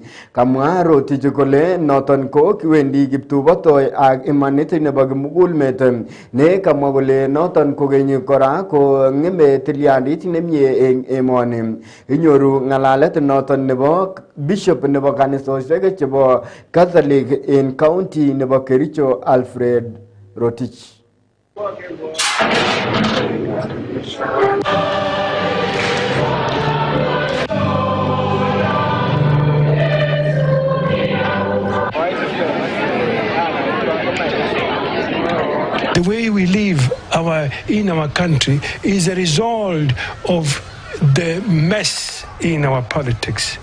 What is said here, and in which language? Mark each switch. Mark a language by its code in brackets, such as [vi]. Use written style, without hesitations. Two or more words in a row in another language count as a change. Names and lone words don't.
[kln] Kamwa Rotich kole noton ko kiwendi kiptubotoi ak imanit nebo kimugulmet ne kamwa kole noton kokeny kora ko ngeme tilyandit nemie eng emoni. Inyoru ngalalet noton nebo bishop nebo kanisosiek chebo Catholic en county nebo Kericho Alfred Rotich. [en] The way we live in our country is a result of the mess in our politics.